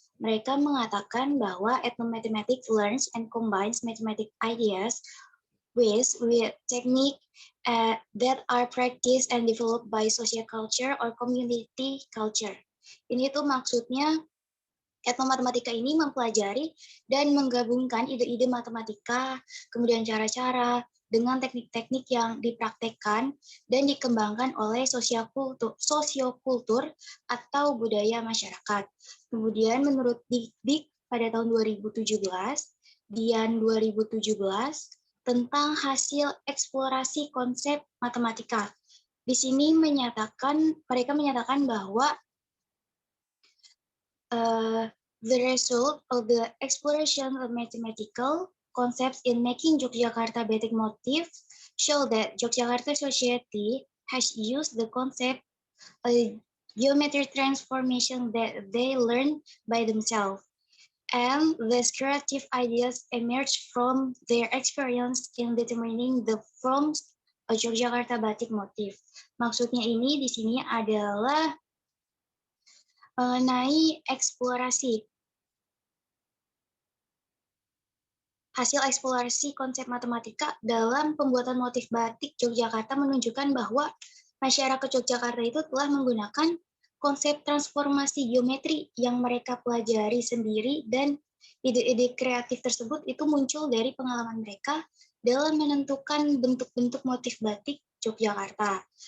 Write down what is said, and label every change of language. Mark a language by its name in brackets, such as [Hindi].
[Indonesian] Mereka mengatakan bahwa [English] ethnomathematics learns and combines mathematical ideas with technique that are practiced and developed by social culture or community culture. [Indonesian] Ini tuh maksudnya etnomatematika ini mempelajari dan menggabungkan ide-ide matematika, kemudian cara-cara dengan teknik-teknik yang dipraktekkan dan dikembangkan oleh sosiokultur atau budaya masyarakat. Kemudian menurut Dik pada tahun 2017, Dian 2017, tentang hasil eksplorasi konsep matematika. Di sini mereka menyatakan bahwa [English] the result of the exploration of mathematical concepts in making Yogyakarta batik motif show that Yogyakarta society has used the concept geometric transformation that they learn by themselves. And these creative ideas emerge from their experience in determining the forms of Yogyakarta batik motif. [Indonesian] Maksudnya ini di sini adalah mengenai eksplorasi. Hasil eksplorasi konsep matematika dalam pembuatan motif batik Yogyakarta menunjukkan bahwa masyarakat Yogyakarta itu telah menggunakan konsep transformasi geometri yang mereka pelajari sendiri, dan ide-ide kreatif tersebut itu muncul dari pengalaman mereka dalam menentukan bentuk-bentuk motif batik Yogyakarta.